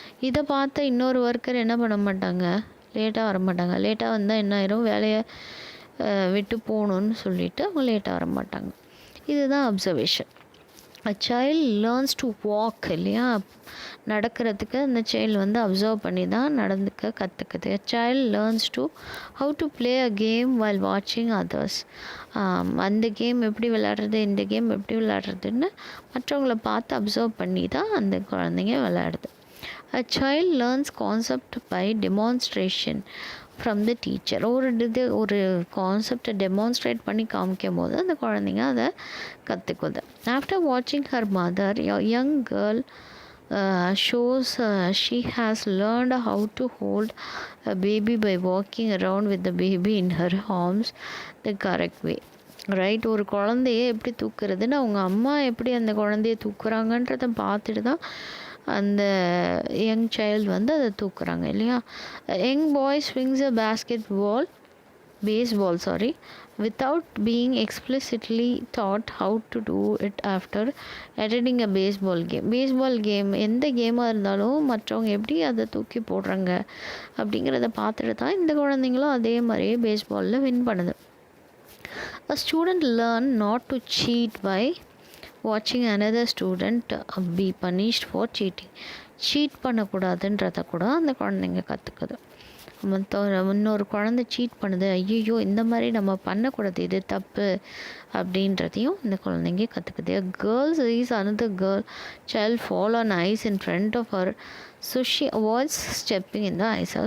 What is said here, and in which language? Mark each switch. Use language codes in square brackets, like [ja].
[ta] இதை பார்த்த இன்னொரு ஒர்க்கர் என்ன பண்ண மாட்டாங்க, லேட்டாக வர மாட்டாங்க. லேட்டாக வந்தால் என்ன ஆயிரும், வேலையை விட்டு போகணுன்னு சொல்லிவிட்டு அவங்க லேட்டாக வர மாட்டாங்க. இதுதான் observation. a child learns to walk இல்லையா, நடக்கிறதுக்கு அந்த சைல்டு வந்து அப்சர்வ் பண்ணி தான் நடந்துக்க கற்றுக்குது. [en] a child learns to how to play a game while watching others. [ta] அந்த கேம் எப்படி விளையாடுறது, இந்த கேம் எப்படி விளையாடுறதுன்னு மற்றவங்கள பார்த்து அப்சர்வ் பண்ணி தான் அந்த குழந்தைங்க விளையாடுது. [en] a child learns concept by demonstration from the teacher. [ta] ஒரு கான்செப்டை டெமான்ஸ்ட்ரேட் பண்ணி காமிக்கும் போது அந்த குழந்தைங்க அதை கற்றுக்குது. ஆஃப்டர் வாட்சிங் her mother, young girl [en] shows she has learned how to hold a baby by walking around with the baby in her arms the correct way. Right. [ta] ஒரு குழந்தைய எப்படி தூக்குறதுன்னு அவங்க அம்மா எப்படி அந்த குழந்தைய தூக்குறாங்கன்றத பார்த்துட்டு தான் அந்த யங் சைல்டு வந்து அதை தூக்குறாங்க இல்லையா. [en] Young boy swings a baseball without being explicitly taught how to do it after attending a baseball game எந்த கேமாக இருந்தாலும் மற்றவங்க எப்படி அதை தூக்கி போடுறாங்க அப்படிங்கிறத பார்த்துட்டு தான் இந்த குழந்தைங்களும் அதே மாதிரியே பேஸ்பாலில் வின் பண்ணுது. A student learn not to cheat by watching another student be punished for cheating. [ta] Seat பண்ணக்கூடாதுன்றத கூட அந்த குழந்தைங்க கற்றுக்குது. இன்னொரு குழந்தை சீட் பண்ணுது, ஐயோ இந்த மாதிரி நம்ம பண்ணக்கூடாது, இது தப்பு அப்படின்றதையும் இந்த குழந்தைங்க கற்றுக்குது. [en] Girls is another girl child fall on ice in front of her, so she avoids stepping in the ice.